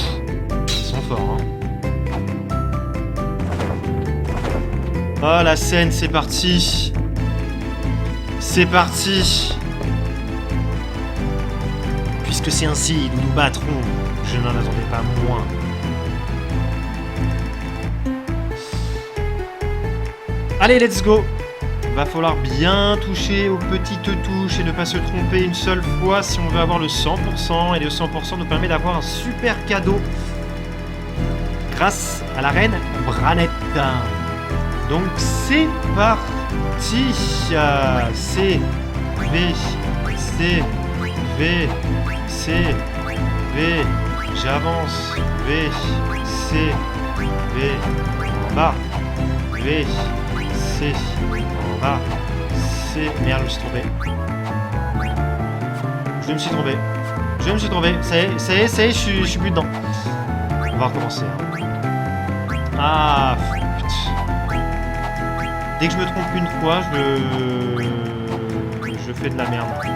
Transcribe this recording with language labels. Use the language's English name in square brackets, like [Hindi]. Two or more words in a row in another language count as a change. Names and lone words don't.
[French] Ils sont forts, hein. Oh, la scène, c'est parti. C'est parti. Puisque c'est ainsi, nous nous battrons. Je n'en attendais pas moins. Allez, [English] let's go. [French] Va falloir bien toucher aux petites touches et ne pas se tromper une seule fois si on veut avoir le 100%. Et le 100% nous permet d'avoir un super cadeau grâce à la reine Branette. Donc c'est parti. C, V, C, V, C, V, j'avance, V, C, V, en bas, V, C, en bas, C, merde, je me suis trompé. Je me suis trompé. Je me suis trompé. Ça y est, je suis plus dedans. On va recommencer. Ah, putain. Dès que je me trompe une fois, je fais de la merde.